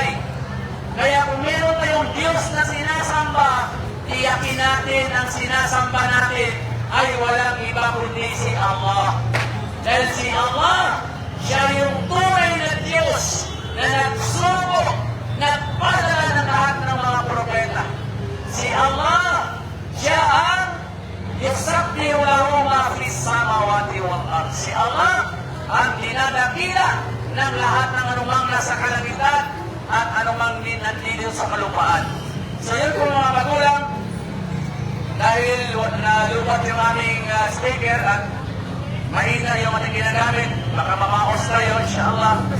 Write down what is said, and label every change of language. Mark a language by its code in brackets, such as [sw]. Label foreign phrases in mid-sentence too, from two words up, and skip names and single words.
[tl] Kaya kung meron tayong Diyos na sinasamba, tiyakin natin ang sinasamba natin ay walang iba kundi si Allah. Dahil si Allah, siya yung tunay na Diyos na nagsugo, nagpadala ng lahat ng mga propeta. Si Allah, siya ang [ar] يسبح له ما في السماوات والأرض. [tl] Si Allah ang dinadakila ng lahat ng anumang nasa kalangitan at anumang nandito sa kalupaan. So yun po mga magulang, dahil nalubat yung aming speaker at mahina yung ating ginagamit, baka mamaos tayo, insyaAllah.